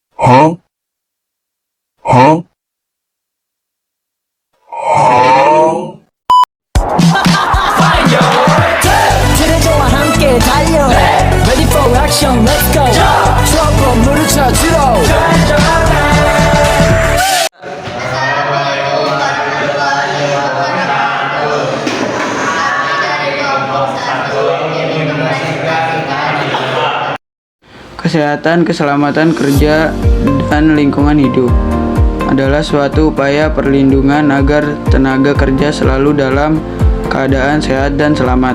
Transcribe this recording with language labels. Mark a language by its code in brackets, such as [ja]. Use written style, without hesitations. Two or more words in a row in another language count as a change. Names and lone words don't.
[ko] Huh? Huh? Huh? 트레저와 함께 달려 [en] Ready for action, let's go [ko] 트러블 물을 찾으러 [id] Kesehatan, keselamatan kerja, dan lingkungan hidup adalah suatu upaya perlindungan agar tenaga kerja selalu dalam keadaan sehat dan selamat.